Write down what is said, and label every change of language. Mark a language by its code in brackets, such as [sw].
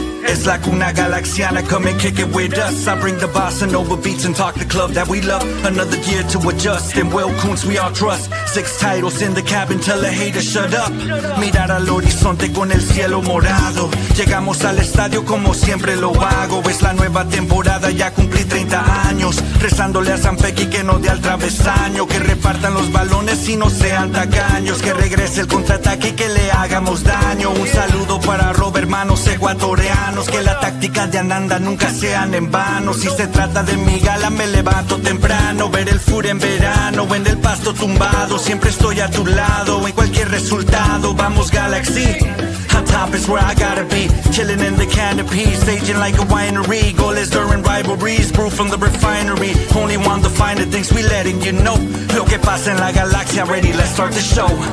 [en] It's Laguna Galaxiana, come and kick it with us. I bring the bossa nova beats and talk the club that we love. Another year to adjust, and Will Kuntz we all trust. 6 titles in the cabin, tell the haters shut up. [es] Mirar al horizonte con el cielo morado. Llegamos al estadio como siempre lo hago. Es la nueva temporada, ya cumplí 30 años. Rezándole a San Pequi que no dé al travesaño. Que repartan los balones y no sean tacaños. Que regrese el contraataque y que le hagamos daño. Un saludo para Robert, hermanos ecuatorianos. Que la táctica de Ananda nunca sean en vano. Si se trata de mi gala me levanto temprano. Ver el fur en verano, en el pasto tumbado. Siempre estoy a tu lado, en cualquier resultado. [en] Vamos Galaxy, on top is where I gotta be. Chilling in the canopy, staging like a winery. Goals during rivalries, brew from the refinery. Only want the finer things, we letting you know. [es] Lo que pasa en la galaxia, [en] ready, let's start the show.